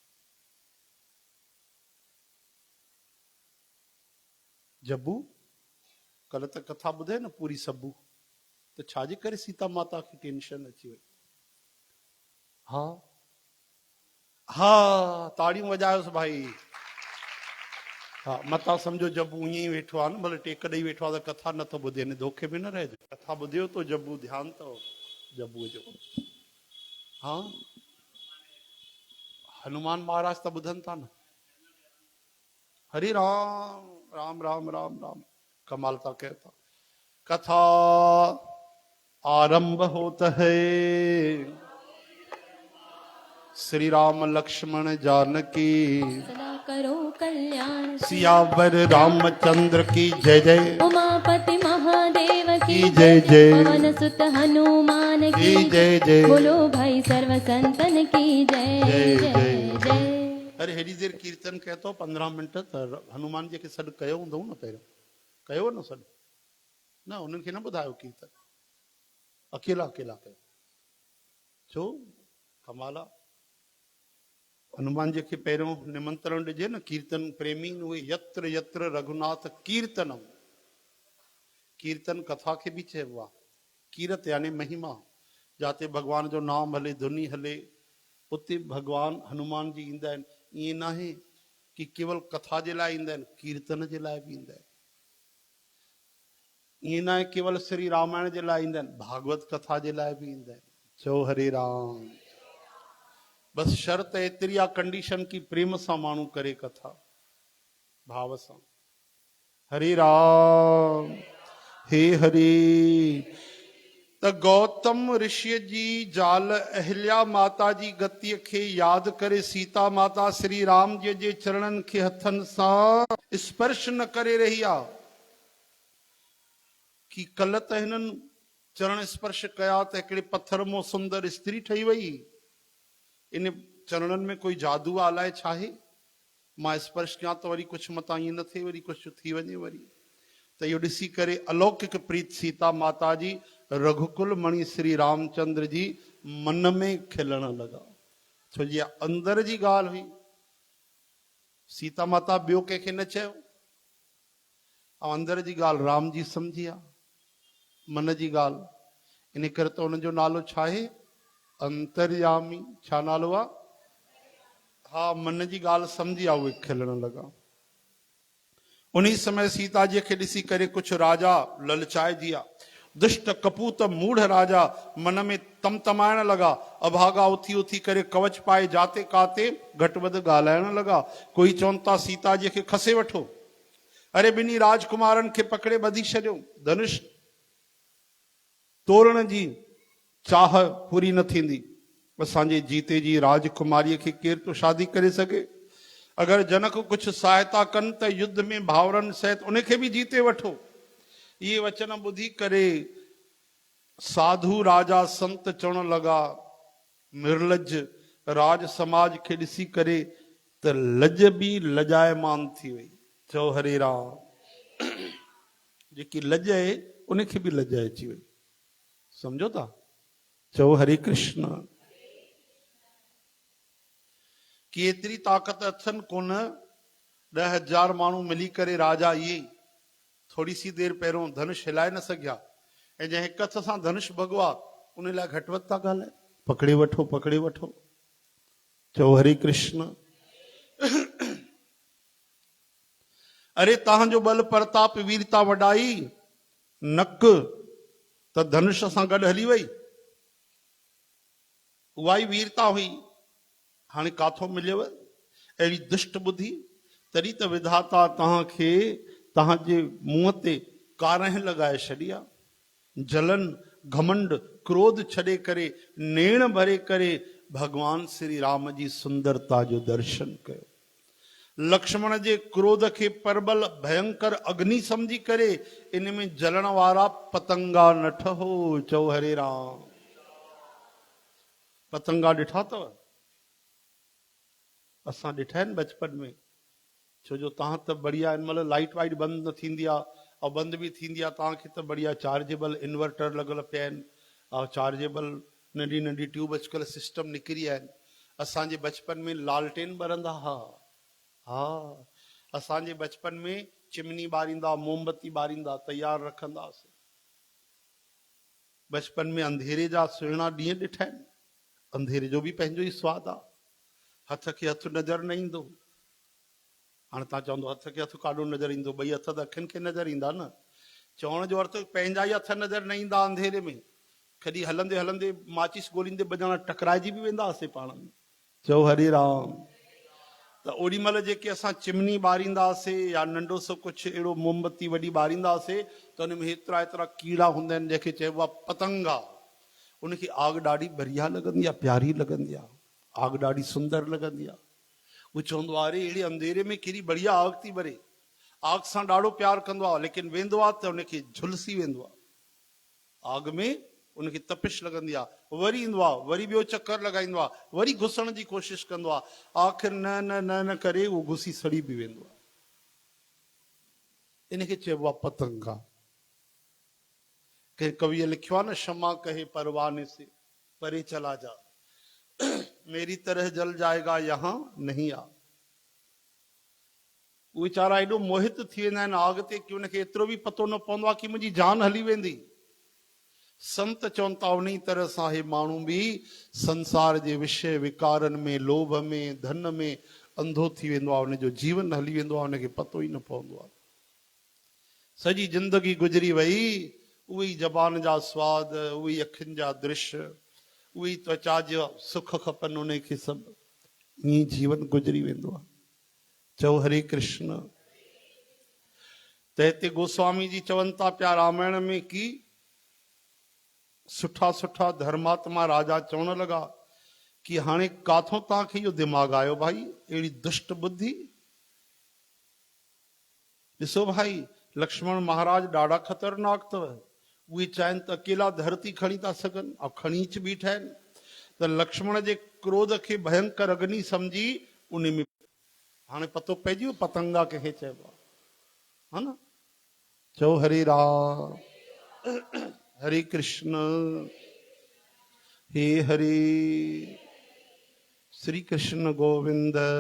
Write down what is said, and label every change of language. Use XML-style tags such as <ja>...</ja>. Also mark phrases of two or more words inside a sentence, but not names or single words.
<sd>जब्बू कल त कथा ॿुधे न पूरी सबू, त छाजे करे सीता माता खे टेंशन अची वई? हा हा, ताड़ियूं वॼायोसि भाई। हा, मतां सम्झो जब्बू ईअं ई वेठो आहे न, भले टेक ॾेई वेठो आहे त कथा नथो ॿुधे, न धोखे में न रहिजे। कथा ॿुधियो तो जब्बू, ध्यानु अथव जब्बूअ जो? हा, हनुमान महाराज त ॿुधनि था न। हरे राम राम राम राम राम, कमाल था कयो था।</sd> <hi>कथा आरंभ होत है, श्री राम लक्ष्मण जानकी सदा करो कल्याण। सियावर रामचंद्र की जय जय, उमापति महादेव की की जय जय, पवन सुत हनुमान की की जय जय, बोलो भाई सर्व संतन की जय जय जय जय। जय।</hi> <sd>अरे हेॾी देर कीर्तन कयो तो 15 मिंट त हनुमान जी खे सॾु कयो हूंदव न? पहिरियों कयो न सॾु? न, उन्हनि खे न ॿुधायो कीर्तन, अकेला अकेला कयो छो? कमाल आहे। हनुमान जी खे पहिरियों निमंत्रण ॾिजे न। कीर्तन प्रेमी उहे</sd> <sa>यत्र यत्र रघुनाथ कीर्तनम,</sa> <sd>कीर्तन कथा खे बि चइबो आहे। कीरत यानी महिमा, जाते भगवान जो नाम हले, धुनी हले, उते भगवान हनुमान जी ईंदा आहिनि। ईअं न आहे कि केवल कथा जे लाइ ईंदा आहिनि, कीर्तन जे लाइ बि ईंदा आहिनि। ईअं न आहे केवल श्री रामायण जे लाइ ईंदा आहिनि, भागवत कथा जे लाइ बि ईंदा आहिनि। चओ हरे राम। बस शर्त एतिरी आहे, कंडीशन की प्रेम सां माण्हू करे कथा, भाव सां। हरे राम हे हरे। त गौतम ऋषि जी ज़ाल अहिल्या माता जी गतिअ खे यादि करे सीता माता श्री राम जी जे चरणनि खे हथनि सां स्पर्श न करे रही आहे कि कल त हिननि चरण स्पर्श कया त हिकिड़े पत्थर मां सुंदर स्त्री ठही वई। इन चरणनि में कोई जादू अलाए छा आहे? मां स्पर्श कयां त वरी कुझु मतां ईअं न थिए, वरी कुझु थी वञे वरी। त इहो ॾिसी करे अलौकिक प्रीत सीता माता जी रघुकुल मणि श्री रामचंद्र जी मन में खिलण लॻा। छो जी अंदर जी ॻाल्हि हुई। सीता माता ॿियो कंहिंखे न चयो, ऐं अंदर जी ॻाल्हि राम जी सम्झी आहे, मन जी ॻाल्हि। इन करे त हुनजो नालो छा आहे? अंतर्यामी। छा नालो आहे? हा, मन जी ॻाल्हि सम्झी आहे, उहे खिलण लॻा। उन्हीं समय सीता जी खे ॾिसी करे कुछ राजा ललचाइजी विया। दुष्ट कपूत मूढ़ राजा मन में तमतमाइण लॻा। अभागा उथी उथी करे कवच पाए जाते काते घटि वधि ॻाल्हाइण लॻा। कोई चवनि था सीता जी खे खसे वठो। अरे ॿिन्ही राजकुमारनि खे पकड़े ॿधी छॾियो। धनुष तोड़ण जी चाह पूरी न थींदी। असांजे जीते जी राजकुमारीअ खे केरु थो शादी करे सघे? अगर जनक कुछ सहायता कन त युद्ध में भावरनि सहित उनखे भी जीते वठो। ये वचन ॿुधी करे साधु राजा संत चवण लगा, निर्लज राज समाज खे ॾिसी करे त लज भी लजायमान थी वई। चओ हरे राम। जेकी लज आहे उनखे भी लज अची वई। समझो था? चओ हरे कृष्ण। कि एतिरी ताक़त अथनि कोन। 10,000 माण्हू मिली करे राजा इहे थोड़ी सी देर पहिरियों धनुष हिलाए न सघिया। ऐं जंहिं हिक हथ सां धनुष भॻो आहे उन लाइ घटि वधि था ॻाल्हाए। पकड़े वठो, पकड़े वठो। चओ हरे कृष्ण। अरे तव्हांजो बल प्रताप वीरता वॾाई नक त धनुष सां गॾु हली वई। उहा ई वीरता हुई। हाणे काथों मिलेव अहिड़ी दुष्ट बुद्धि? तॾहिं त विधाता तव्हांखे तव्हांजे मुंहं ते कारह लॻाए छॾी आहे। जलन घमंड क्रोध छॾे करे नेण भरे करे भगवान श्री राम जी सुंदरता जो दर्शन कयो। लक्ष्मण जे क्रोध खे परबल भयंकर अग्नि समझी करे इन में जलण वारा पतंगा न ठहो। चओ हरे राम। पतंगा ॾिठा अथव? असां ॾिठा आहिनि बचपन में। छो जो तव्हां त बढ़िया हिन महिल लाइट वाइट बंदि न थींदी आहे, ऐं बंदि बि थींदी आहे तव्हांखे त बढ़िया</sd> <en>chargeable inverter</en> <sd>लॻल पिया आहिनि, चार्जेबल नंढी नंढी ट्यूब अॼुकल्ह सिस्टम निकिरी आहिनि। असांजे बचपन में लालटेन ॿरंदा हा, हा असांजे बचपन में चिमनी ॿारींदा, मोमबत्ती ॿारींदा, तयारु रखंदासीं। बचपन में अंधेरे जा सुहिणा ॾींहं ॾिठा आहिनि। अंधेरे जो बि पंहिंजो ई स्वादु आहे। हथ खे हथु नज़र न ईंदो। हाणे तव्हां चवंदो हथ खे हथु काॾो नज़र ईंदो, ॿई हथ त अखियुनि खे नज़र ईंदा न। चवण जो अर्थ पंहिंजा ई हथ नज़र न ईंदा अंधेरे में। कॾहिं हलंदे हलंदे माचिस ॻोल्हींदे बजाणा टकराइजी बि वेंदासीं पाण में। चओ हरे राम। त ओॾी महिल जेके असां चिमनी ॿारींदासीं या नंढो सो कुझु अहिड़ो मोमबत्ती वॾी ॿारींदासीं त उन में हेतिरा हेतिरा कीड़ा हूंदा आहिनि जंहिंखे चइबो आहे पतंगा। उनखे आग ॾाढी बढ़िया लॻंदी आहे, प्यारी लॻंदी आहे, आग ॾाढी सुंदर लॻंदी आहे। उहो चवंदो आहे अरे अहिड़े अंधेरे में कहिड़ी बढ़िया आग थी ॿरे। आग सां ॾाढो प्यारु कंदो आहे, लेकिन वेंदो आहे त उनखे झुलसी वेंदो आहे। आग में उनखे तपिश लॻंदी आहे, वरी ईंदो आहे, वरी ॿियो चकर लॻाईंदो आहे, वरी घुसण जी कोशिशि कंदो आहे। आख़िर न न न न करे उहो घुसी सड़ी बि वेंदो आहे। इनखे चइबो आहे पतंगा। कंहिं कविअ लिखियो आहे न,</sd> <hi>क्षमा कहे परवाने से परे चला जा, मेरी तरह जल जाएगा यहाँ नहीं आ।</hi> <sd>उहे वीचारा एॾो मोहित थी वेंदा आहिनि आग ते कि उनखे एतिरो बि पतो न पवंदो आहे कि मुंहिंजी जान हली वेंदी। संत चवनि था उन तरह सां हे माण्हू बि संसार जे विषय विकारनि में, लोभ में, धन में अंधो थी वेंदो आहे। उनजो जीवन हली वेंदो आहे, उनखे पतो ई न पवंदो आहे। सॼी जिंदगी गुज़री वई, उहे ई ज़बान जा स्वाद, उहे ई अखियुनि जा दृश्य, उहे ई त्वचा जा सुख खपनि उनखे, सभु ईअं जीवन गुज़री वेंदो आहे। चओ हरे कृष्ण। त हिते गोस्वामी जी चवनि था पिया रामायण में कि सुठा सुठा धर्मात्मा राजा चवण लॻा कि हाणे काथों तव्हांखे इहो दिमाग़ आयो भाई, अहिड़ी दुष्ट बुद्धि। ॾिसो भाई, लक्ष्मण महाराज ॾाढा ख़तरनाक अथव। उहे चाहिनि त अकेला धरती खणी था सघनि, ऐं खणीच बीठा आहिनि। त लक्ष्मण जे क्रोध खे भयंकर अग्नि सम्झी उन में हाणे पतो पइजी वियो पतंगा कंहिंखे चइबो आहे, हा न। चओ हरे राम, हरे कृष्ण, हे हरे श्री कृष्ण गोविंद।</sd>